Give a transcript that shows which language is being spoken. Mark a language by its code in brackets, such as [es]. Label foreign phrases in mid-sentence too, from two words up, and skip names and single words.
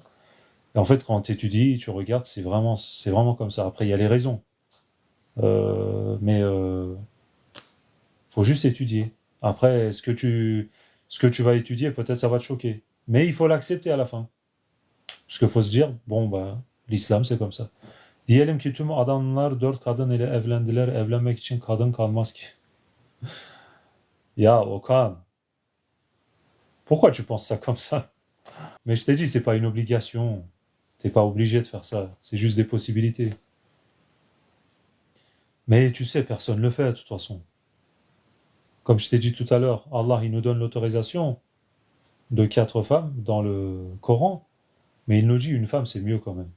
[fr] Et en fait, quand tu étudies, tu regardes, c'est vraiment comme ça. Après, il y a les raisons. Mais faut juste étudier. Après, ce que tu vas étudier, peut-être ça va te choquer. Mais il faut l'accepter à la fin. Parce qu'il faut se dire, bon, bah, l'islam, c'est comme ça. [tr] Diyelim ki tüm adamlar 4 kadın ile evlendiler. Evlenmek için kadın kalmaz ki. Ya Okan, [fr] pourquoi tu penses ça comme ça? Mais je t'ai dit, c'est pas une obligation. T'es pas obligé de faire ça. C'est juste des possibilités. Mais tu sais, personne ne le fait de toute façon. Comme je t'ai dit tout à l'heure, Allah, il nous donne l'autorisation de 4 femmes dans le Coran, mais il nous dit une femme, c'est mieux quand même.